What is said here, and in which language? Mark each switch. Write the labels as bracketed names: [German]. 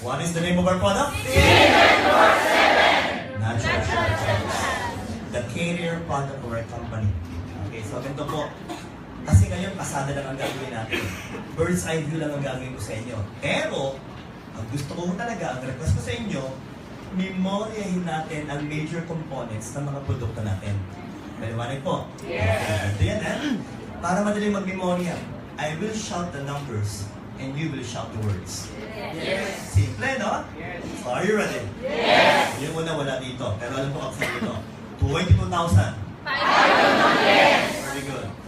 [English] What is the name of our product? Natural Shelters. The carrier product of our company. [Filipino] Okay, so ganito po. Kasi ngayon, pasada lang ang gagawin natin. Bird's eye view lang ang gagawin ko sa inyo. Pero, ang gusto ko talaga, ang request ko sa inyo, memoryahin natin ang major components ng mga produkto natin. Maliwanag po? Yes! Ito yan, para madaling mag-memorya. [English] I will shout the numbers and you will shout the words. Yes. Simple, no? Yes. So, are you ready? Yes. [Filipino] Yung una wala dito, pero alam ko kapag dito. 22,000. [English] Yes. Very good.